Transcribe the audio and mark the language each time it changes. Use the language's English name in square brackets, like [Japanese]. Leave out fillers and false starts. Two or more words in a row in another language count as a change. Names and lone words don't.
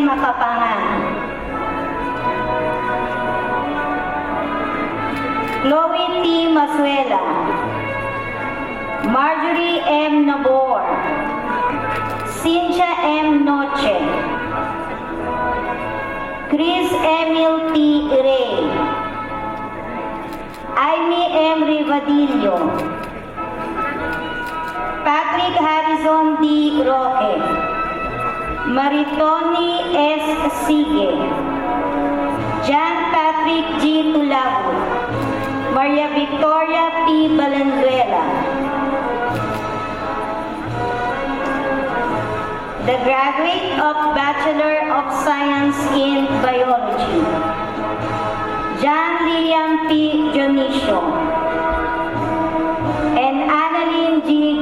[English] Makapangan, Chloe T. Masuela, Marjorie M. Nabor, Cynthia M. Noche, Chris Emil T. Ray, Amy M. Rivadillo, Patrick Harrison D. Roque, Maritoni S. Sige, John Patrick G. Tulago, Maria Victoria P. Valenzuela, the graduate of Bachelor of Science in Biology, John Liam P. Dionisio, and Annalyn G.